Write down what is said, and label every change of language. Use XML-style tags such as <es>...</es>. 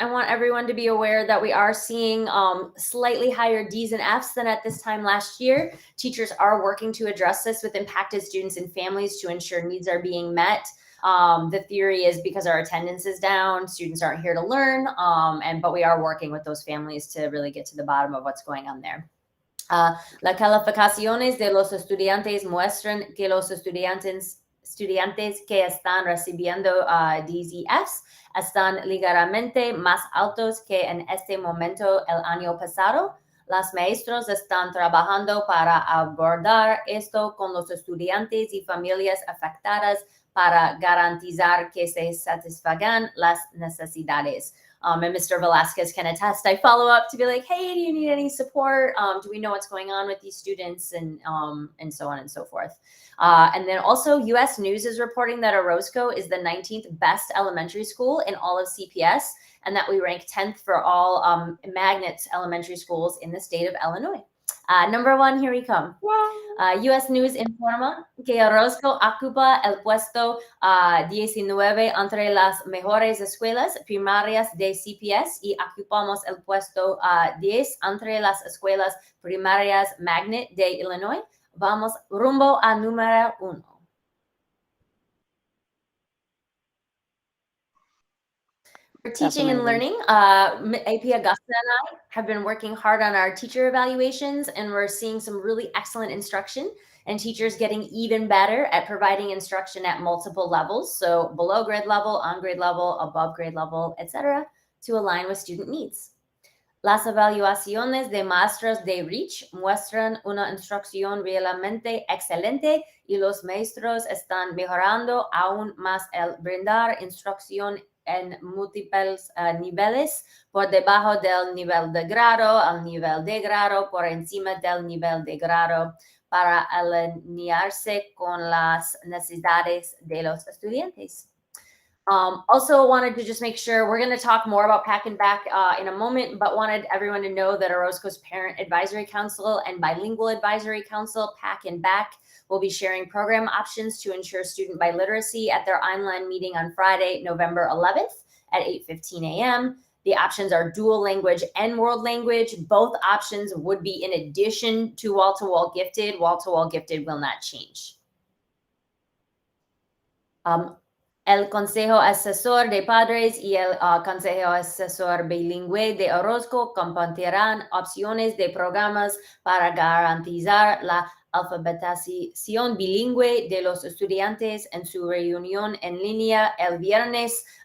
<en>I want everyone to be aware that we are seeing slightly higher D's and F's than at this time last year. Teachers are working to address this with impacted students and families to ensure needs are being met. The theory is because our attendance is down, students aren't here to learn, but we are working with those families to really get to the bottom of what's going on there.</en> <es>Las calificaciones de los estudiantes muestran que los estudiantes que están recibiendo Ds y Fs están ligeramente más altos que en este momento el año pasado. Los maestros están trabajando para abordar esto con los estudiantes y familias afectadas para garantizar que se satisfagan las necesidades.</es> <en>And Mr. Velasquez can attest. I follow up to be like, hey, do you need any support? Do we know what's going on with these students? And so on and so forth. And then also US News is reporting that Orozco is the 19th best elementary school in all of CPS, and that we rank 10th for all magnet elementary schools in the state of Illinois. Number 1, here we come.</en> <es>US News informa que Orozco ocupa el puesto 19 entre las mejores escuelas primarias de CPS y ocupamos el puesto 10 entre las escuelas primarias magnet de Illinois. Vamos rumbo a número 1.</es> <en>For teaching and learning, AP Augusta and I have been working hard on our teacher evaluations, and we're seeing some really excellent instruction and teachers getting even better at providing instruction at multiple levels. So below grade level, on grade level, above grade level, etc., to align with student needs.</en> <es>Las evaluaciones de maestros de REACH muestran una instrucción realmente excelente y los maestros están mejorando aún más el brindar instrucción en múltiples niveles, por debajo del nivel de grado, al nivel de grado, por encima del nivel de grado, para alinearse con las necesidades de los estudiantes.</es> <en>Also wanted to just make sure, we're going to talk more about Pack and Back in a moment, but wanted everyone to know that Orozco's Parent Advisory Council and Bilingual Advisory Council, Pack and Back, will be sharing program options to ensure student biliteracy at their online meeting on Friday, November 11th at 8:15 a.m. The options are dual language and world language. Both options would be in addition to wall-to-wall gifted. Wall-to-wall gifted will not change.</en> <es>El Consejo Asesor de Padres y el Consejo Asesor Bilingüe de Orozco compartirán opciones de programas para garantizar la alfabetización bilingüe de los estudiantes en su reunión en línea el viernes</es>